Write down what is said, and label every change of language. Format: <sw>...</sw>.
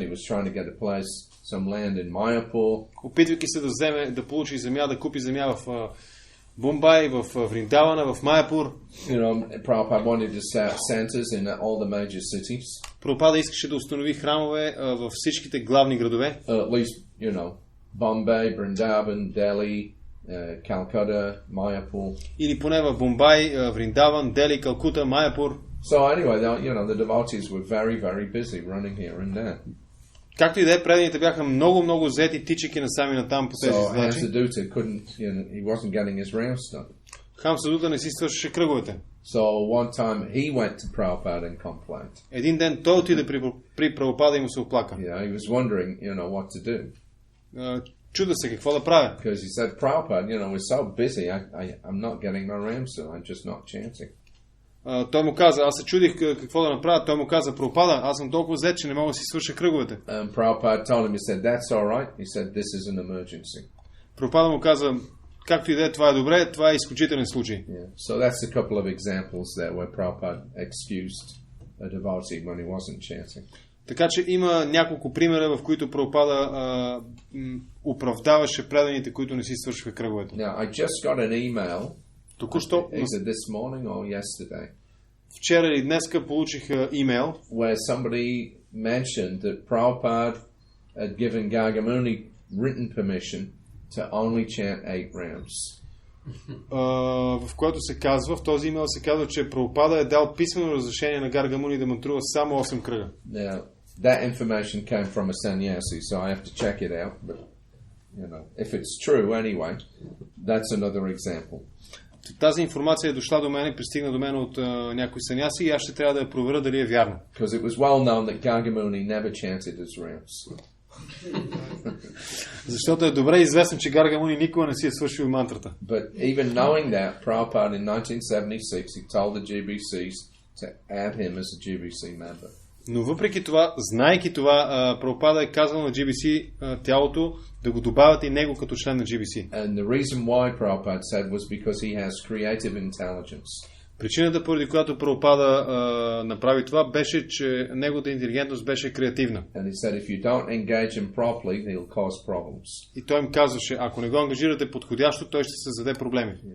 <en>He was trying to get a place, some land in Mayapur.</en> <bg>Опитвайки се да получи земя, да купи земя в Бомбай, в Вриндавана, в Майапур.</bg> <en>Prabhupada wanted to start centers in all the major cities.</en> <bg>Прабхупада искаше да установи храмове във всичките главни градове.</bg> <en>At least, Bombay, Vrindavan, Delhi, Calcutta, Mayapur.</en> <bg>Или поне в Бомбай, Вриндаван, Дели, Калкута, Майапур.</bg> <en>So anyway, the devotees were very, very busy running here and there.</en> <bg>Както и да е, преданите бяха много заети, тичайки насами натам по тези задачи.</bg> <en>He wasn't getting his rounds done.</en> <bg>Хам Садута не си свършеше кръговете.</bg> <en>So one time he went to Prabhupada and complained.</en> <bg>Един ден той отиде при Прабхупада и му се оплака.</bg> <en>He was wondering, what to do.</en> <bg>Чуда се какво да правя.</bg> <en>Because he said, Prabhupada, we're so busy, I'm not getting my rounds done, I'm just not chanting.</en> <bg>Той му каза, аз се чудих какво да направя. Той му каза, Прабхупада, аз съм толкова зет, че не мога да си свърша кръговете.</bg> <en>Prabhupada told him, he said, that's all right. He said, this is an emergency.</en> <bg>Прабхупада му каза, както и да е, това е добре, това е изключителен случай.</bg> <en>So that's a couple of examples there where Prabhupada excused a devotee when he wasn't chanting.</en> <bg>Така че има няколко примера, в които Прабхупада оправдаваше преданите, които не си свършиха кръговете.</bg> <en>Now, I just got an email.</en> <bg>Току-що,</bg> <en>either this morning or yesterday.</en> <bg>Вчера или днеска получих имейл,</bg> <en>where somebody mentioned that Prabhupada had given Gargamuni written permission to only chant 8 rounds.</en> <bg>В който се казва, в този имейл се казва, че Прабхупада е дал писмено разрешение на Гаргамуни да мантрува само 8 кръга.</bg> <en>Now, that information came from a sannyasi, so I have to check it out, but if it's true anyway, that's another example.</en> <bg>Тази информация е дошла до мен, пристигна до мен от някой саняси и аз ще трябва да я проверя дали е вярна.</bg> <en>Because it was well known that Gargamuni never chanted his rounds.</en> <bg>Защото е добре известно, че Гаргамуни никога не си е свършил мантрата.</bg> <en>But even knowing that, Prabhupada in 1976 he told the GBCs to add him as a GBC member.</en> <bg>Но въпреки това, знаейки това, Прабхупада е казал на GBC тялото да го добавят и него като член на GBC.</bg> <en>And the reason why Prabhupada said was because he has creative intelligence.</en> <bg>Причината, поради която Прабхупада направи това, беше, че неговата интелигентност беше креативна.</bg> <en>And he said if you don't engage him properly, he'll cause problems.</en> <bg>И той им казваше, ако не го ангажирате подходящо, той ще създаде проблеми.</bg>